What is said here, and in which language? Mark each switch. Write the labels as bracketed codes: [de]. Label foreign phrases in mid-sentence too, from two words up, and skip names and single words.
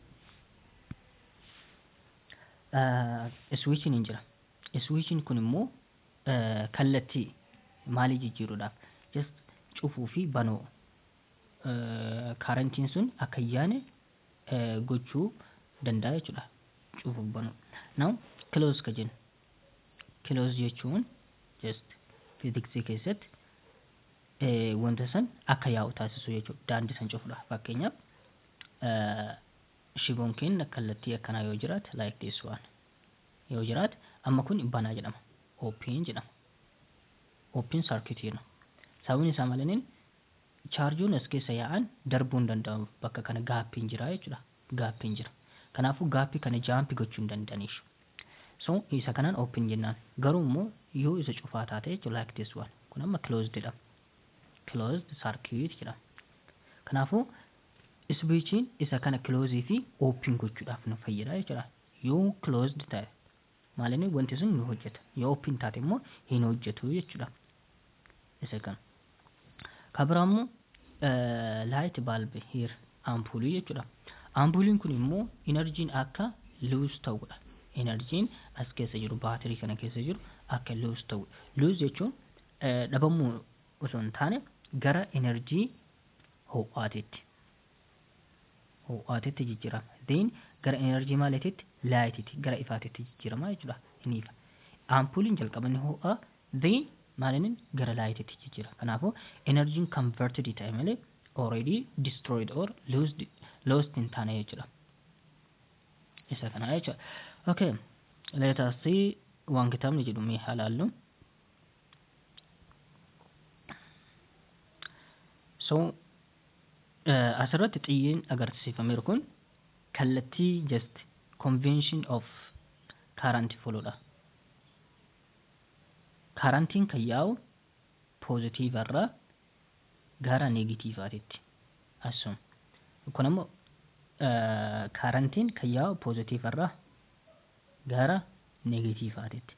[om] Switching hin jira. Switching kun immoo kallattii maalii jijjiiruudhaaf just cufuu fi banuu currentiin sun akka yaane gochuu danda'a jechuudha. Cufuu banuu. [en] Now close [om] ka jennu. Close jechuun [en] just physics [om] keessatti wanta san akka yaa'u taasisu jechuudha. Daandii san cufuudha. Fakkeenyaaf shiboon keenya kallattii akkanaa yoo jiraate [en] like this one [om] yoo jiraate amma kun banaa jedhama. Open jedhama. [en] Open circuit [om] jedhama. Sababni isaa maaliin charjuun as keessa yaa'an darbuu hin danda'u. Bakka kana gaappiin jira jechuudha. Gaappiin jira. Kanaafuu gaappii kana jaampii gochuu hin danda'aniif. So isa kanaan open jennaan. Garuu immoo yoo isa cufaa taate jechuudha [en] like this one. [om] Kun amma closed dha. [en] Closed circuit [om] jedhama. Kanaafuu switchiin isa kana close fi open gochuudhaaf nu fayyada jechuudha. Yoo closed ta'e maalinni wanti sun ni hojjeta. Yoo open taate immoo hin hojjetu jechuudha. Isa kana. Kabira immoo [en] light bulb here [om] ampuulii jechuudha. Ampuuliin kun immoo energiin akka lose ta'udha. Energiin as keessa jiru baatirii kana keessa jiru akka lose ta'u. Lose jechuun dhabamuu osoo hin taane gara enerjii ho'aateetti jijjiirama. Then gara enerjii maaliitiitti laayitiitti gara ifaatiitti jijjiirama jechuudha. Inni ifa. Ampuuliin jalqaba ni ho'a. Then maalinni gara laayitiitti jijjiirama. Kanaafuu energiin converted ta'e malee [en] already destroyed or lost [om] hin taane jechuudha. Isa kana jechuudha. Okay. [en] Let us see [om] waan kitaabni jedhu mee halaallu. So asirratti xiyyiin agarsiifameeru kun kallattii [en] just convention of current [om] follow-dha. Currentiin kan yaa'u positive irraa gara negatiivaatitti asuma. Kun ammoo currentiin kan yaa'u positive irraa gara negatiivaatitti.